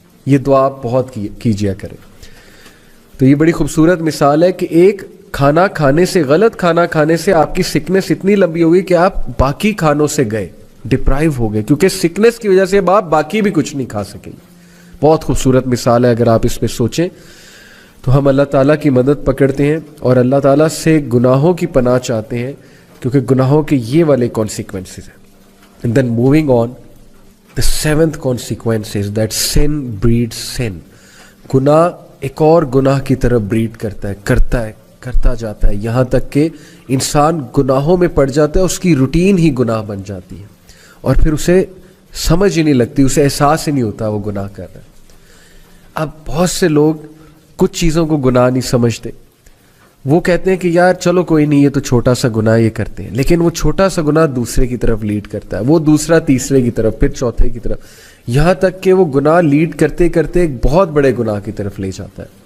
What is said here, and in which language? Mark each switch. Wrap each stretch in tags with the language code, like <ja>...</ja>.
<ur>یہ دعا بہت کیجیا کرے. تو یہ بڑی خوبصورت مثال ہے کہ ایک کھانا کھانے سے, غلط کھانا کھانے سے آپ کی سکنس اتنی لمبی ہوگی کہ آپ باقی کھانوں سے گئے, ڈپرائیو ہو گئے, کیونکہ سکنس کی وجہ سے اب آپ باقی بھی کچھ نہیں کھا سکیں. بہت خوبصورت مثال ہے. اگر آپ اس پہ سوچیں تو ہم اللہ تعالیٰ کی مدد پکڑتے ہیں اور اللہ تعالیٰ سے گناہوں کی پناہ چاہتے ہیں, کیونکہ گناہوں کے یہ والے کانسیکوینسز ہیں.</ur> <en>And then moving on, the seventh consequence is that sin breed sin.</en> <ur>گناہ ایک اور گناہ کی طرف بریڈ کرتا جاتا ہے یہاں تک کہ انسان گناہوں میں پڑ جاتا ہے, اس کی روٹین ہی گناہ بن جاتی ہے اور پھر اسے سمجھ ہی نہیں لگتی, اسے احساس ہی نہیں ہوتا وہ گناہ کر رہا ہے. اب بہت سے لوگ کچھ چیزوں کو گناہ نہیں سمجھتے, وہ کہتے ہیں کہ یار چلو کوئی نہیں, یہ تو چھوٹا سا گناہ یہ کرتے ہیں, لیکن وہ چھوٹا سا گناہ دوسرے کی طرف لیڈ کرتا ہے, وہ دوسرا تیسرے کی طرف, پھر چوتھے کی طرف, یہاں تک کہ وہ گناہ لیڈ کرتے کرتے ایک بہت بڑے گناہ کی طرف لے جاتا ہے.</ur>